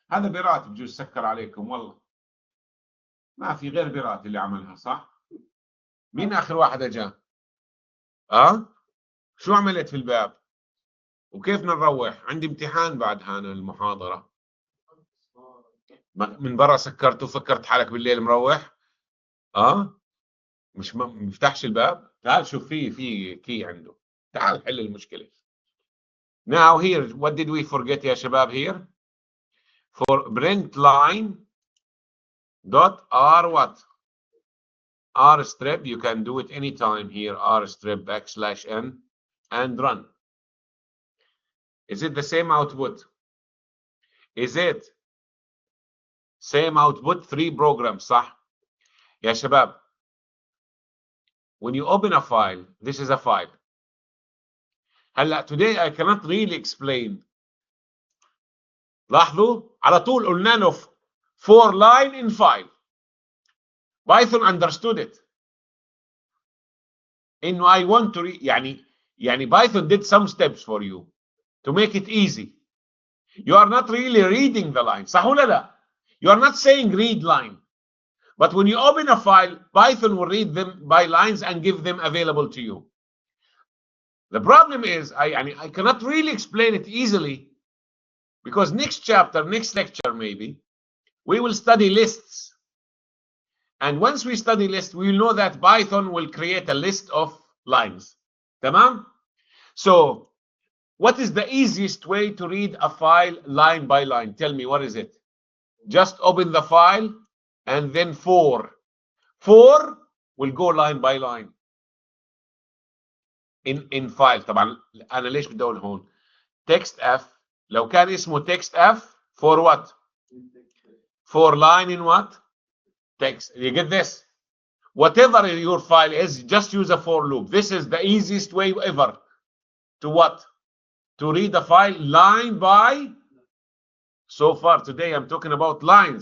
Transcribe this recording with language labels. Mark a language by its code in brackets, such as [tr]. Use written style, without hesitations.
[ar] هذا بيرات بجوز سكر عليكم والله. ما في غير بيرات اللي عملها صح؟ مين اخر واحد اجا؟ شو عملت في الباب؟ وكيف نروح؟ عندي امتحان بعد هان المحاضرة. من برا سكرته وفكرت حالك بالليل مروح؟ مش مفتحش الباب؟ تعال شوف في كي عنده. تعال حل المشكلة. [en] Now here, what did we forget [ar] يا شباب [en] here? For print line dot r what? R strip, you can do it anytime here, R strip \n and run. Is it the same output? Is it same output? 3 programs [ar] صح؟ يا شباب, [en] when you open a file, this is a file. [ar] هلا [en] today I cannot really explain. [ar] لاحظوا على طول قلنا له [en] 4 line in file. Python understood it. [ar] انه [en] I want to [ar] يعني [en] Python did some steps for you to make it easy. You are not really reading the line. [ar] صح ولا لا? [en] You are not saying read line. But when you open a file, Python will read them by lines and give them available to you. The problem is I cannot really explain it easily because next chapter, next lecture maybe, we will study lists. And once we study lists, we will know that Python will create a list of lines. Tamam? So, what is the easiest way to read a file line by line? Tell me, what is it? Just open the file and then 4 will go line by line in file. [ar] طبعا انا ليش بدي اقول هون [en] text f [ar] لو كان اسمه text f [en] for what? For line in what? Text. You get this? Whatever your file is, just use a for loop. This is the easiest way ever to what? To read a file line by. So far today I'm talking about lines.